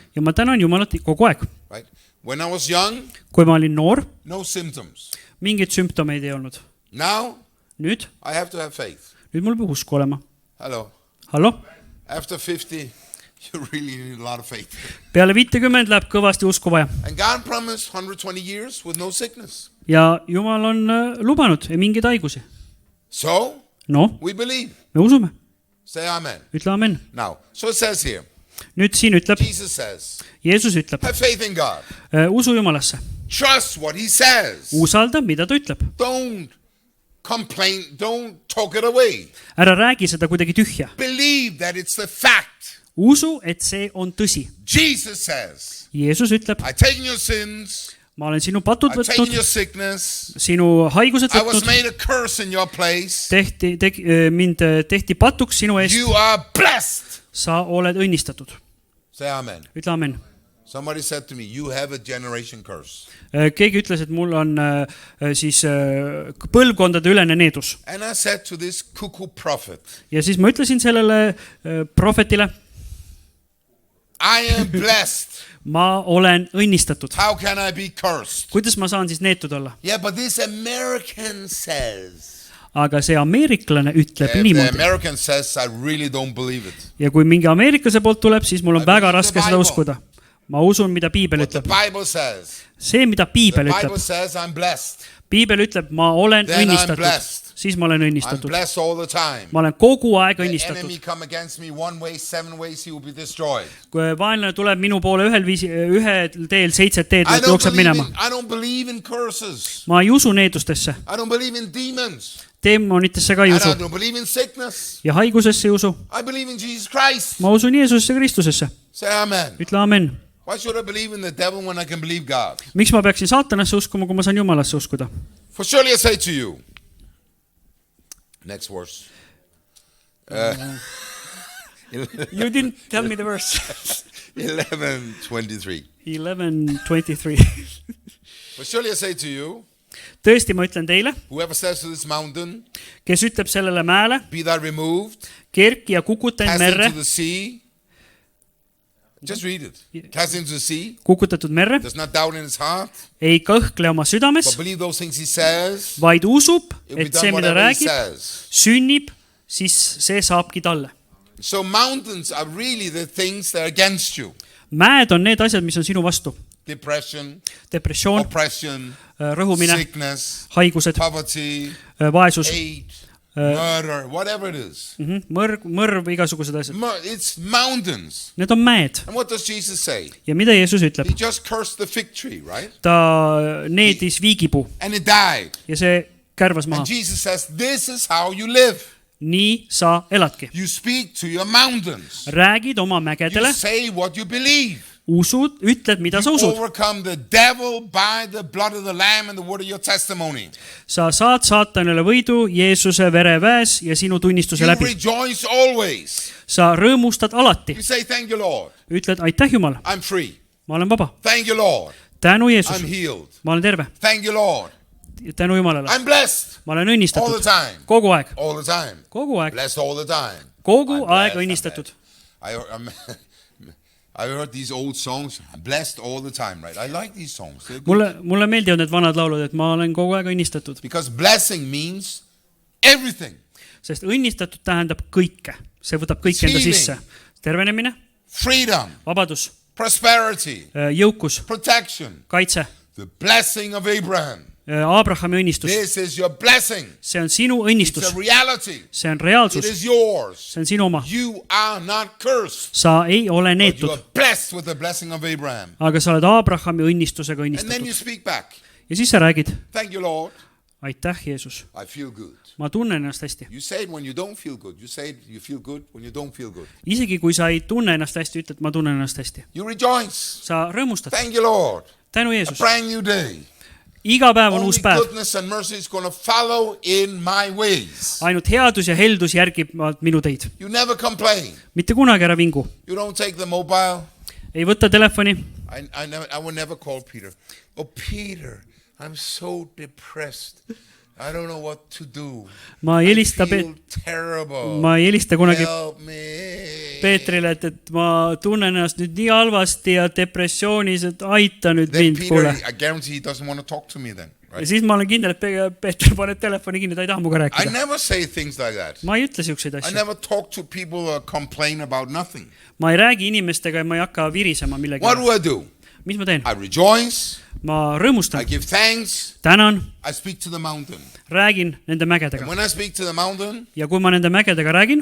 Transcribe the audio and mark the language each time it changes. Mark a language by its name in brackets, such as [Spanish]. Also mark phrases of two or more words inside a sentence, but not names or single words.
[Estonian] ja ma tänan Jumalat kogu aeg. [English] right? When I was young, [Estonian] Kui ma olin noor, [English] no symptoms. [Estonian] mingeid sümptomeid ei olnud. [English] Now, [Estonian] Nüüd, [English] I have to have faith. [Estonian] nüüd mul peab usku olema. [English] Hello. [Estonian] Hallo? [English] After 50, you really need a lot of faith. [Estonian] Peale 50 läheb kõvasti usku vaja. [English] And God promised 120 years with no sickness. [Estonian] Ja Jumal on lubanud mingeid haigusi. [English] So, [Estonian] No, [English] we believe. [Estonian] me usume. [English] Say amen. [Estonian] Ütle amen. [English] Now, so it says here, [Estonian] Nüüd siin ütleb, [English] Jesus says, [Estonian] Jeesus ütleb, [English] have faith in God. [Estonian] usu Jumalasse. [English] Trust what he says. [Estonian] Usalda, mida ta ütleb. [English] Don't complain. Don't talk it away. [Estonian] Ära räägi seda kuidagi tühja. [English] Believe that it's the fact. [Estonian] Usu, et see on tõsi. [English] Jesus says, [Estonian] Jeesus ütleb, [English] I've taken your sins. [Estonian] ma olen sinu patud [English] I've taken [Estonian] võtnud, [English] your sickness. [Estonian] sinu haigused [English] I was [Estonian] võtnud, [English] made a curse in your place. [Estonian] mind tehti patuks sinu eest, [English] You are blessed. [Estonian] sa oled õnnistatud. [English] Say amen. [Estonian] Ütle amen. [English] Somebody said to me, you have a generation curse. [Estonian] Keegi ütles, et mul on siis põlvkondade ülene needus. [English] And I said to this cuckoo prophet, [Estonian] Ja siis ma ütlesin sellele prohvetile, [English] I am blessed. [Estonian] ma olen õnnistatud. [English] How can I be cursed? [Estonian] Kuidas ma saan siis neetud olla? [English] Yeah, but this American says. [Estonian] Aga see ameeriklane ütleb [English] If the [Estonian] niimoodi. [English] American says, I really don't believe it. [Estonian] Ja kui mingi ameeriklase poolt tuleb, siis mul on [English] I [Estonian] väga [English] believe [Estonian] raske [English] the [Estonian] seda [English] Bible. [Estonian] uskuda. Ma usun, mida Piibel [English] What the [Estonian] ütleb. [English] Bible says. [Estonian] See, mida [English] The [Estonian] Piibel [English] Bible [Estonian] ütleb. [English] says, I'm blessed. [Estonian] Piibel ütleb, ma olen [English] Then I'm [Estonian] õnnistatud. [English] blessed. [Estonian] siis ma olen [English] I'm [Estonian] õnnistatud. [English] blessed all the time. [Estonian] Ma olen kogu aeg [English] The enemy [Estonian] õnnistatud. [English] come against me one way, 7 ways he will be destroyed. [Estonian] Kui vaenlane tuleb minu poole ühel teel 7 teed, [English] I [Estonian] jookseb minema. [English] don't believe in curses. [Estonian] Ma ei usu needustesse. [English] I don't believe in demons. [Estonian] Demonitesse ka ei [English] And [Estonian] usu. [English] I don't believe in sickness. [Estonian] Ja haigusesse ei usu. [English] I believe in Jesus Christ. [Estonian] Ma usun Jeesusesse Kristusesse. [English] Say amen. [Estonian] Ütle amen. [English] Why should I believe in the devil when I can believe God? [Estonian] Miks ma peaksin saatanasse uskuma, kui ma saan Jumalasse uskuda? [English] For surely I say to you. Next verse. You didn't tell me the verse. 11:23. 11:23. For surely I say to you, [Estonian] Tõesti, ma ütlen teile, [English] whoever says to this mountain, [Estonian] kes ütleb sellele mäele, [English] be thou removed, [Estonian] kerki ja kukuta end [English] cast [Estonian] merre, [English] into the sea. Just read it. Cast into the sea. [Estonian] kukutatud merre, [English] Does not doubt in his heart, [Estonian] ei kõhkle oma südames, [English] but believe those things he says. [Estonian] vaid usub, [English] It will be [Estonian] et see, [English] done [Estonian] mida [English] whatever he [Estonian] räägib, [English] says. [Estonian] sünnib, siis see saabki talle. [English] So mountains are really the things that are against you. [Estonian] Mäed on need asjad, mis on sinu vastu. [English] Depression, [Estonian] Depressioon, [English] oppression, [Estonian] rõhumine, [English] sickness, [Estonian] haigused, [English] poverty, [Estonian] vaesus, [English] hate, murder, whatever it is. [Estonian] mõrv, igasugused asjad. [English] It's mountains. [Estonian] Need on mäed. [English] And what does Jesus say? [Estonian] Ja mida Jeesus ütleb? [English] He just cursed the fig tree, right? [Estonian] Ta needis viigipuu [English] And it died. [Estonian] ja see kärvas [English] And [Estonian] maha. [English] Jesus says, this is how you live. [Estonian] Nii sa eladki. [English] You speak to your mountains. [Estonian] Räägid oma [English] You [Estonian] mägedele, [English] say what you believe. [Estonian] usud, ütled, mida sa usud. [English] Overcome the devil by the blood of the Lamb and the word of your testimony. [Estonian] Sa saad saatanile võidu Jeesuse vereväes ja sinu tunnistuse [English] You [Estonian] läbi. [English] rejoice always. [Estonian] Sa rõõmustad alati. [English] You say, thank you, Lord. [Estonian] Ütled, aitäh Jumal, [English] I'm free. [Estonian] ma olen vaba. [English] Thank you, Lord. [Estonian] Tänu Jeesus, [English] I'm healed. [Estonian] ma olen terve. [English] Thank you, Lord. [Estonian] Tänu Jumalale, [English] I'm blessed [Estonian] ma olen [English] all the [Estonian] õnnistatud. [English] time. [Estonian] Kogu aeg, [English] All the time. [Estonian] kogu aeg, [English] Blessed all the time. [Estonian] kogu [English] I'm [Estonian] aeg [English] blessed, [Estonian] õnnistatud. [English] I heard these old songs, blessed all the time, right? I like these songs. They're good. [Estonian] Mulle meeldivad need vanad laulud, et ma olen kogu aeg õnnistatud. [English] Because blessing means everything. [Estonian] Sest õnnistatud tähendab kõike. See võtab kõik enda sisse. Tervenemine, [English] Freedom, [Estonian] vabadus, [English] prosperity, [Estonian] jõukus, [English] protection, [Estonian] kaitse, [English] the blessing of Abraham. [Estonian] Abrahami õnnistus. [English] This is your blessing. [Estonian] See on sinu [English] It's [Estonian] õnnistus. [English] a reality. [Estonian] See on [English] It [Estonian] reaalsus. [English] is yours. [Estonian] See on sinu oma. [English] You are not cursed, [Estonian] Sa ei ole [English] but you [Estonian] neetud, [English] are blessed with the blessing of Abraham. [Estonian] aga sa oled Abrahami õnnistusega [English] And then you [Estonian] õnnistatud. [English] speak back. [Estonian] Ja siis sa räägid, [English] Thank you, Lord. [Estonian] aitäh Jeesus, [English] I feel good. [Estonian] ma tunnen ennast hästi. [English] You say it when you don't feel good. You say it, you feel good when you don't feel good. [Estonian] Isegi kui sa ei tunne ennast hästi, ütled, ma tunnen ennast hästi. [English] You rejoice. [Estonian] Sa rõõmustad. [English] Thank you, Lord. [Estonian] Tänu [English] A [Estonian] Jeesus. [English] brand new day. [Estonian] Iga päev on [English] Only [Estonian] uus päev. [English] goodness and mercy is going to follow in my ways. [Estonian] Ainult headus ja heldus järgivad minu teid. [English] You never complain. [Estonian] Mitte kunagi ära vingu. [English] You don't take the mobile. [Estonian] Ei võta telefoni. [English] I will never call Peter. Oh, Peter, I'm so depressed. I don't know what to do. [Estonian] Ma ei helista, [English] I feel terrible. [Estonian] ma ei helista kunagi [English] Help me. [Estonian] Peetrile, et ma tunnen ennast nüüd nii halvasti ja depressioonis, et aita nüüd [English] Then [Estonian] mind, kuule. [English] Peter, I guarantee he doesn't want to talk to me then. [Estonian] Ja [English] Right? [Estonian] siis ma olen kindel, et Peeter paneb telefoni kinni, ta ei taha muga [English] I [Estonian] rääkida. [English] never say things like that. [Estonian] Ma ei ütle siukseid [English] I [Estonian] asju. [English] never talk to people or complain about nothing. [Estonian] Ma ei räägi inimestega ja ma ei hakka virisema millegi. [English] What do I do? [Estonian] Mis ma teen? [English] I rejoice. [Estonian] Ma [English] I [Estonian] rõõmustan, [English] give thanks. [Estonian] tänan, [English] I speak to the mountain. [Estonian] räägin nende [English] And [Estonian] mägedega. [English] when I speak to the mountain, [Estonian] Ja kui ma nende mägedega räägin,